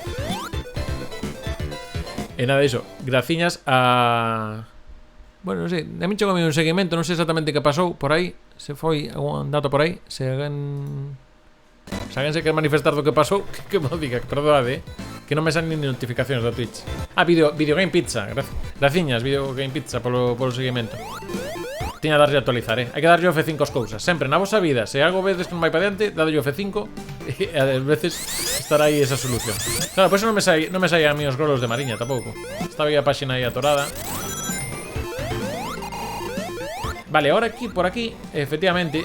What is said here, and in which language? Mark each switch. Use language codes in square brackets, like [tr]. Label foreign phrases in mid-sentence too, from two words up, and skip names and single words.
[gl] E nada diso, graciñas a... Bueno, non sei, a min chegou un seguimento, non sei exactamente que pasou por aí. Se foi algún dato por aí. Se alguén se quer manifestar do que pasou, que me diga, perdóade, que non me salen nin notificacións do Twitch. Ah, Video Game Pizza, graciñas Video Game Pizza polo seguimento. Tiña a darlle a actualizar, hai que darlle o F5 as cousas. Sempre na vosa vida, se algo vedes que non vai para diante, dadlle o F5 e ás veces estará aí esa solución. Claro, pois non me sai a mí os grolos de Mariña tampouco. Estaba aí a páxina aí atorada. Vale, ahora aquí, por aquí, efectivamente.